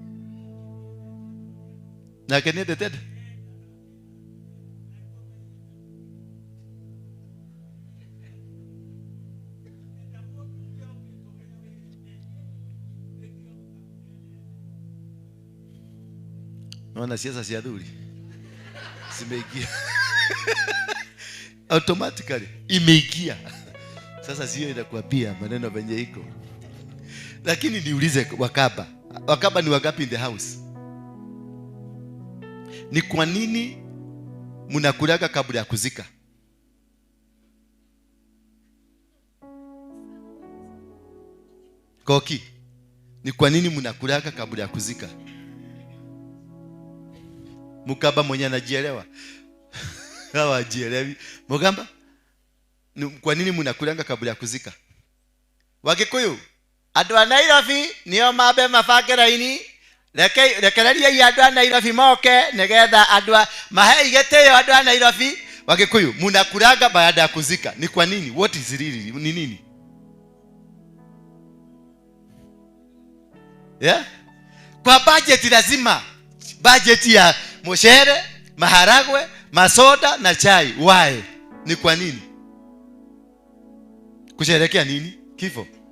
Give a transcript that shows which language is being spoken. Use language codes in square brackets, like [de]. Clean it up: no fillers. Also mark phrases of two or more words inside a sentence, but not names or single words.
[sw] Na kenede tena. Naona siasa si adui. Simeingia. Automatically imeingia. Sasa sio inakuambia maneno venye iko. Lakini niulize wakaba. Wakaba ni wangapi [en] in the house? [sw] Ni kwa nini mnakulaga kabla ya kuzika? Koki. Ni kwa nini mnakulaga kabla ya kuzika? Mukaba mwenye anajielewa. Hawajielewi. Mugamba, kwa nini mnakulanga kabla ya kuzika? [ki] Wagikuyu, andu a Nairobi nio mabe mabangera ini. Rekereria ya andu a Nairobi moke nigetha andu mahe igeteyo andu a Nairobi. [sw] Wagikuyu, mnakulanga baada ya kuzika. Ni kwa nini? [en] What is really? [sw] Ni nini? Yeah? Kwa budget lazima. Budget ya moshere, maharagwe, masoda na chai. Why? Ni kwa nini? Kusherehekea nini? Kifo.